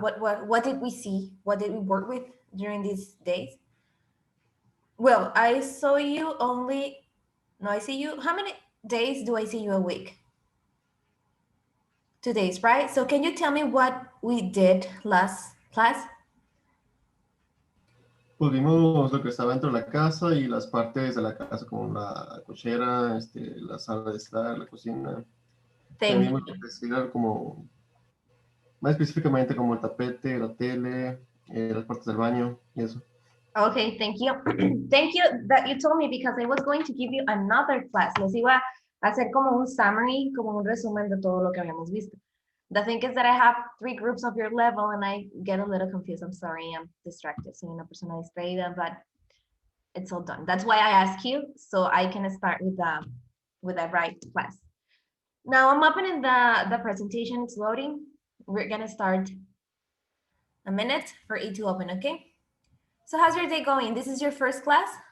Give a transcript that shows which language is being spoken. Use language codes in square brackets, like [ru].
[en] What did we see? What did we work with during these days? Well, I saw you only, no, I see you. How many days do I see you a week? 2 days, right? So can you tell me what we did last class? [es] Pues vimos lo que estaba dentro de la casa y las partes de la casa como la cochera, la sala de estar, la cocina. También vimos decir como, más específicamente como el tapete, la tele, las partes del baño y eso. [en] Okay, thank you. Thank you that you told me because I was going to give you another class. [es] Les iba a hacer como un summary, como un resumen de todo lo que habíamos visto. [en] The thing is that I have 3 groups of your level and I get a little confused. I'm sorry, I'm distracted. [es] Soy una persona distraída, [en] but it's all done. That's why I ask you, so I can start with the right class. Now I'm opening the presentation, it's loading. We're gonna start a minute for it to open, okay? So how's your day going? This is your first class?